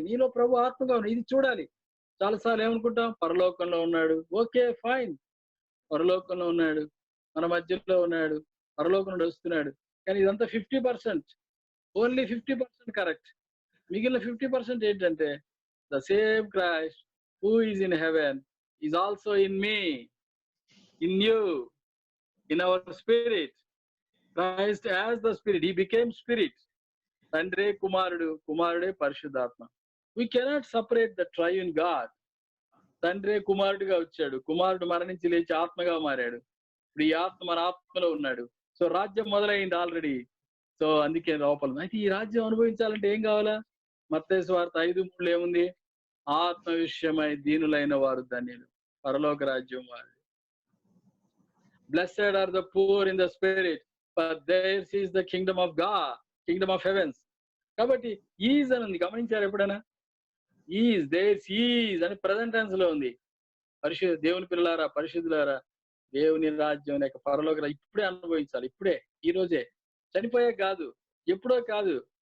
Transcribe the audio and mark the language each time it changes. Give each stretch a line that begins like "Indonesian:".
Telugu: నీలో ప్రభు ఆత్మగా ఉన్నాడు. ఇది చూడాలి. చాలాసార్లు ఏమనుకుంటాం? పరలోకంలో ఉన్నాడు. ఓకే, ఫైన్, పరలోకంలో ఉన్నాడు, మన మధ్యలో ఉన్నాడు, పరలోకం నుండి వస్తున్నాడు. కానీ ఇదంతా 50%, ఓన్లీ 50% కరెక్ట్. మిగిలిన 50% ఏంటంటే,
English: The same Christ who is in heaven is also in me, in you, in our spirit. Christ as the spirit, he became spirit.
Telugu: తండ్రే కుమారుడు, కుమారుడే పరిశుద్ధాత్మ.
English: We cannot separate the triune God.
Telugu: తండ్రే కుమారుడిగా వచ్చాడు, కుమారుడు మరణించి లేచి ఆత్మగా మారాడు. ఇప్పుడు ఈ ఆత్మ మన ఆత్మలో ఉన్నాడు. సో రాజ్యం మొదలైంది ఆల్రెడీ. సో అందుకే లోపల అయితే ఈ రాజ్యం అనుభవించాలంటే ఏం కావాలా? మత్తయి సువార్త 5:3 ఏముంది? ఆత్మ విషయమై దీనులైన వారు ధన్యులు, పరలోక రాజ్యం వారు.
English: Blessed are the poor in the spirit, for theirs is the kingdom of God, kingdom of heavens.
Telugu: కాబట్టి ఈజ్ అని ఉంది, గమనించారు ఎప్పుడైనా? ఈజ్, దేర్స్ ఈజ్ అని ప్రెజెంట్ టెన్స్ లో ఉంది. దేవుని పిల్లలారా, పరిశుద్ధులారా, దేవుని రాజ్యం లేక పరలోక ఇప్పుడే అనుభవించాలి, ఇప్పుడే, ఈ రోజే, చనిపోయే కాదు, ఎప్పుడో కాదు.